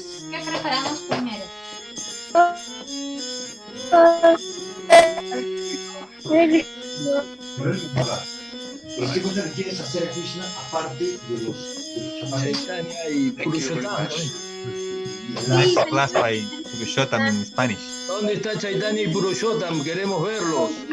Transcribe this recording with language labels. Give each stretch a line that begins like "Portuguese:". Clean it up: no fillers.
Spanish: ¿Qué preparamos primero? ¿Pero qué cosa le quieres hacer a Krishna aparte de los chamanes? Chaitanya y Purushottam.
English: Nice class by Purushottam in Spanish.
Spanish: ¿Dónde está Chaitanya y Purushottam? Queremos verlos.